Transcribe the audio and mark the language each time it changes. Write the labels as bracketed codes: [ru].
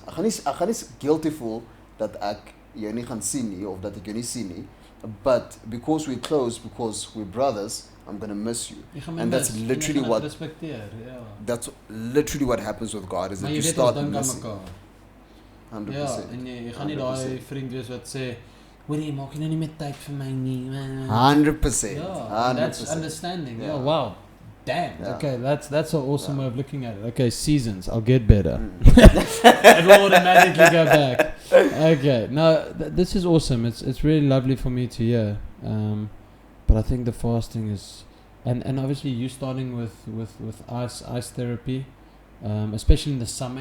[af] Ek gaan nie guilty voel dat ek jou nie gaan sien nie, of dat ek jou nie sien nie, [en] but because we're close, because we're brothers, I'm going to miss you. And that's literally what that's literally what happens with God, is that you start missing. 100%. [af] Ja, en jy gaan nie daai vriend wees wat sê, hoorie, maak jy nou nie meer tyd vir my nie. [en] 100%. Yeah, that's understanding. Yeah. Oh, wow. Damn. Yeah. Okay, that's an awesome way of looking at it. Okay, seasons. I'll get better. It will automatically go back. Okay. No, this is awesome. It's really lovely for me to hear. But I think the fasting is, and obviously you starting with ice therapy, especially in the summer.